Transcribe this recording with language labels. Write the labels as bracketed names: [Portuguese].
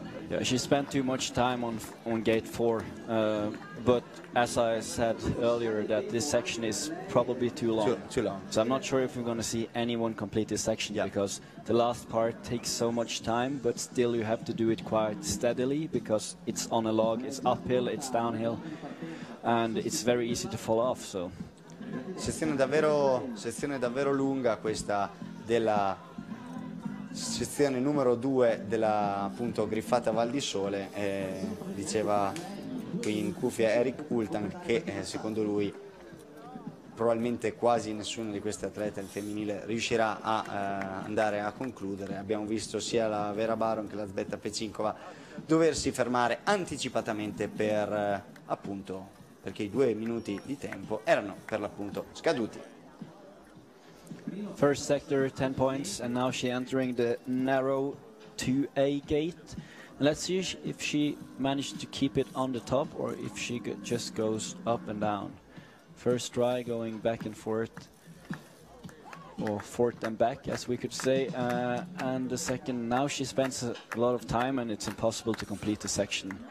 [English] Yeah, she spent too much time on gate 4, but as I said earlier, that this section is probably too long. Too long. So I'm not sure if we're going to see anyone complete this section because the last part takes so much time, but still you have to do it quite steadily because it's on a log, it's uphill, it's downhill, and it's very easy to fall off. So. [Italian] Sezione davvero lunga questa della sezione numero 2 della appunto griffata Val di Sole, diceva qui in cuffia Erik Ultan che secondo lui probabilmente quasi nessuno di questi atleti al femminile riuscirà a andare a concludere. Abbiamo visto sia la Vera Baron che la Elżbieta Pecinkova doversi fermare anticipatamente per appunto perché i 2 minuti di tempo erano per l'appunto scaduti. [English] First sector 10 points, and now she entering the narrow 2A gate. And let's see if she managed to keep it on the top or if she just goes up and down. First try going back and forth, or forth and back as we could say, and the second, now she spends a lot of time and it's impossible to complete the section.